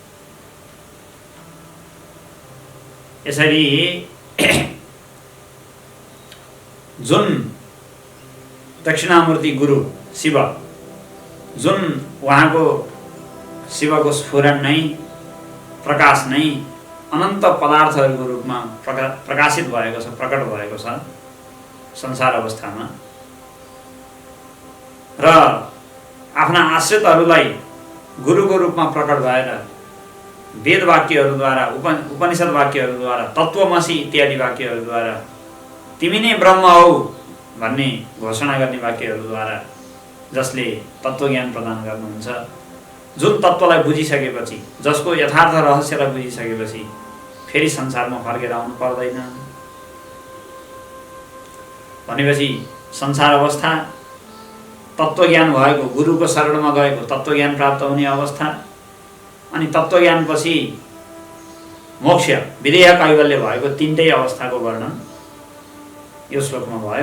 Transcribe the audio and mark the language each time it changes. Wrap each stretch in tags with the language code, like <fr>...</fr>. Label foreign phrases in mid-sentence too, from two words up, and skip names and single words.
<ne>यसरी जुन दक्षिणामूर्ति गुरु शिव, जुन उहाँको शिवको स्फुरण नै प्रकाश नै अनन्त पदार्थहरूको रूपमा प्रकाशित भएको छ, प्रकट भएको छ संसार अवस्थामा, र आफ्ना आश्रितहरूलाई गुरुको रूपमा प्रकट भएर वेद वाक्यहरूद्वारा, उपनिषद वाक्यहरूद्वारा, तत्त्वमसि इत्यादि वाक्यहरूद्वारा तिमी नै ब्रह्म हौ भन्ने घोषणा गर्ने वाक्यहरूद्वारा जसले तत्त्वज्ञान प्रदान गर्नुहुन्छ, जुन तत्त्वलाई बुझिसकेपछि, जसको यथार्थ रहस्यलाई बुझिसकेपछि फेरि संसारमा फर्केर आउनु पर्दैन भनेपछि संसार अवस्था, तत्त्वज्ञान भएको, गुरुको शरणमा गएको तत्त्वज्ञान प्राप्त हुने अवस्था, अनि तत्त्वज्ञानपछि मोक्ष, विदेह कैवल्य भएको तीनटै अवस्थाको वर्णन यो श्लोकमा भयो।</ne>